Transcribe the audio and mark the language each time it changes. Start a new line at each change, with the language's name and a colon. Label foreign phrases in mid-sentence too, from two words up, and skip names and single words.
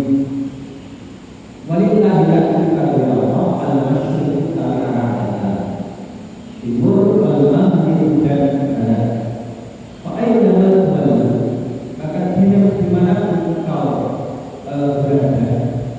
Arabic: ولله المشرق timur والمغرب
Indonesian: dan barat.
Arabic: فأينما تولوا
Indonesian: maka dimanapun engkau berada